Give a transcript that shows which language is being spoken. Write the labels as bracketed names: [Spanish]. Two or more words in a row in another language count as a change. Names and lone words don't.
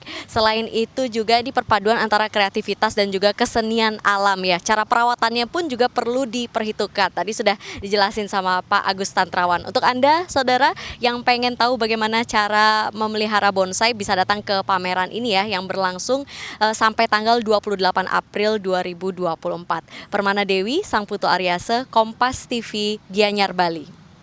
[Indonesian] Selain itu juga di perpaduan antara kreativitas dan juga kesenian alam ya. Cara perawatannya pun juga perlu diperhitungkan. Tadi sudah dijelasin sama Pak Agus Tantrawan. Untuk Anda, saudara, yang pengen tahu bagaimana cara memelihara bonsai bisa datang ke pameran ini ya, yang berlangsung sampai tanggal 28 April 2024. Permana Dewi, Sang Putu Aryase, Kompas TV, Gianyar, Bali.